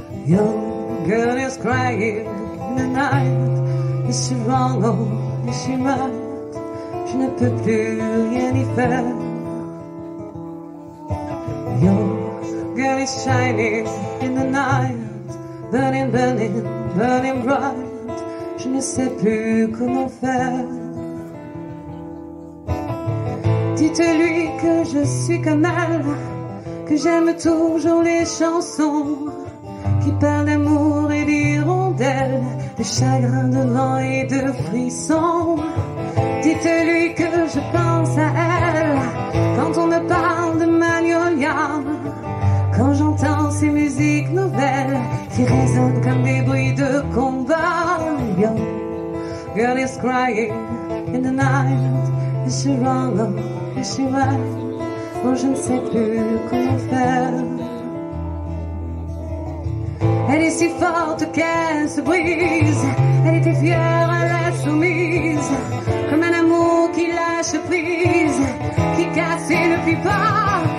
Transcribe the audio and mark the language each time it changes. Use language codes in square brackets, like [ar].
[en] Young girl is crying in the night. Is she wrong or is she right? [fr] Je ne peux plus rien y faire. [en] Young girl is shining in the night. Burning, burning, burning bright. [fr] Je ne sais plus comment faire. Dites-lui que je suis comme elle, que j'aime toujours les chansons qui parle d'amour et d'hirondelles, de chagrin, de vent et de frissons. Dites-lui que je pense à elle quand on me parle de Magnolia, quand j'entends ces musiques nouvelles qui résonnent comme des bruits de combat. [en] Young girl is crying in the night. Is she wrong or is she right? [fr] Oh, je ne sais plus comment faire. Elle est si forte qu'elle se brise. Elle était fière à la soumise, comme un amour qui lâche prise, qui casse et ne fuit pas.